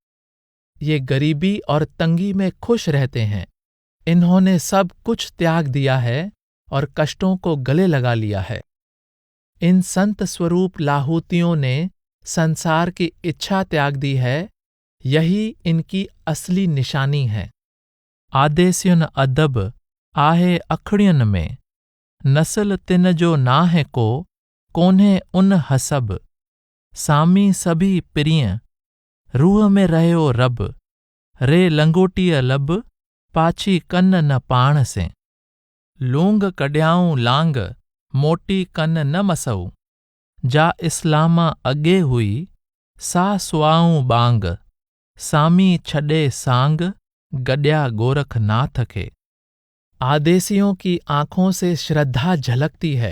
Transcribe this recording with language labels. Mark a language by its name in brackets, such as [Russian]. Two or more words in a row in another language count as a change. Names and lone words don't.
[Hindi] ये गरीबी और तंगी में खुश रहते हैं। इन्होंने सब कुछ त्याग दिया है और कष्टों को गले लगा लिया है। इन संत स्वरूप लाहूतियों ने संसार की इच्छा त्याग दी है। यही इनकी असली निशानी है। [Sindhi] आदेस्युन अदब आहे अखड़ियन में, नस्ल तिन जो नाहे को, कोन्हे उन हसब। सामी सभी प्रिय, रूह में रहो रब। रे लंगोटिय लब, पाछी कन न पाण से। लूंग कड्याऊं लांग, मोटी कन न मसऊ। जा इस्लामा अगे हुई, सा सुआऊं बांग। सामी छड़े सांग, गड्या गोरखनाथ के। [Hindi] आदेसियों की आंखों से श्रद्धा झलकती है।